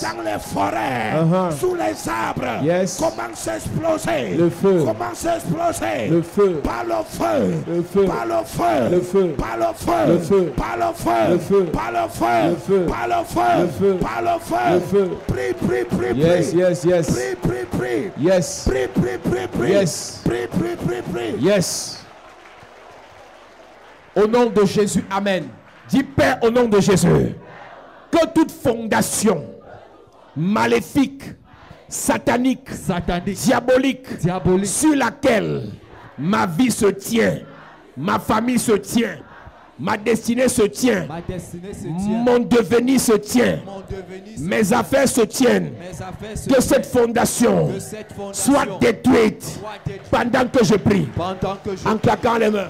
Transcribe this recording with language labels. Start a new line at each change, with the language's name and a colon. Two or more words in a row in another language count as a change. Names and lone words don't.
French: Dans les forêts. Sous les arbres. Yes. Commence à exploser. Le feu. Commence à exploser. Le feu. Par le feu. Le feu. Par le feu. Le feu. Par le feu. Le feu. Par le feu. Le feu. Par le feu. Le feu. Par le feu. Le feu. Par le feu. Le feu. Prie, prie, prie, Yes, prie. yes, yes. Prie, prie, prie. Yes. Prie, prie, prie, prie. Yes. Prie, prie, prie, prie. Yes. Au nom de Jésus, amen. Dis Père, au nom de Jésus, que toute fondation maléfique, satanique, diabolique, sur laquelle ma vie se tient, ma famille se tient, ma destinée se tient, mon devenir se tient, mes affaires se tiennent, que cette fondation soit détruite pendant que je prie, en claquant les mains.